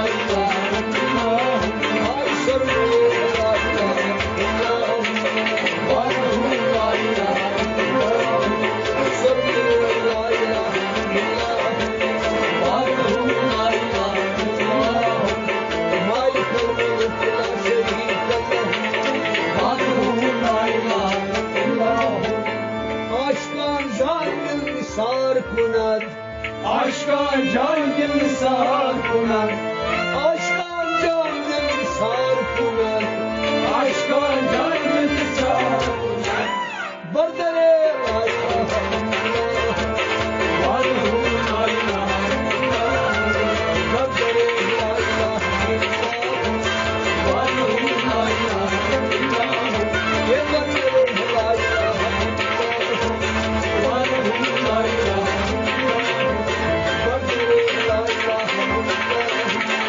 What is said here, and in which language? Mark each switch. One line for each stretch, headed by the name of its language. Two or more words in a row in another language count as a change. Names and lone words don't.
Arabic: الہ الا اللہ سرمایہ لا الہ الا اللہ وحدہ لا الہ الا اللہ سرمایہ لا الہ الا اللہ وحدہ لا الہ الا اللہ مالک الملک لا شریک له وحدہ لا الہ الا اللہ
Persian: عاشقان جان دل نثار کند عاشقان جان دل نثار کند عاشقان جان دل نثار کند عاشقان جان دل نثار کند بردر
Arabic: لا الہ الا اللہ وحدہ لا الہ الا اللہ بردر لا الہ الا اللہ وحدہ لا الہ الا اللہ یہ بردر لا الہ الا اللہ وحدہ لا الہ الا اللہ بردر لا الہ الا اللہ